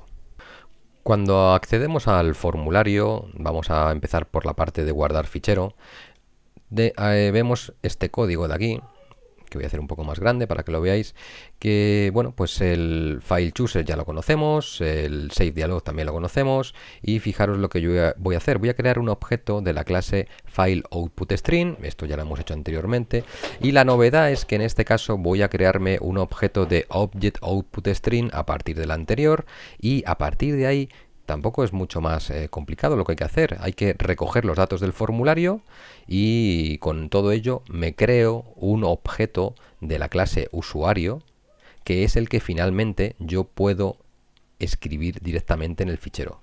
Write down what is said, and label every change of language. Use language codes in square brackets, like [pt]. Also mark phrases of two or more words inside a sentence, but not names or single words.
[es] Cuando accedemos al formulario, vamos a empezar por la parte de guardar fichero, vemos este código de aquí, que voy a hacer un poco más grande para que lo veáis, que bueno, pues el [en] file chooser [es] ya lo conocemos, el [en] save dialog [es] también lo conocemos, y fijaros lo que yo voy a hacer. Voy a crear un objeto de la clase [en] file output string, [es] esto ya lo hemos hecho anteriormente, y la novedad es que en este caso voy a crearme un objeto de [en] object output string [es] a partir del anterior, y a partir de ahí tampoco es mucho más complicado lo que hay que hacer. Hay que recoger los datos del formulario y con todo ello me creo un objeto de la clase usuario que es el que finalmente yo puedo escribir directamente en el fichero.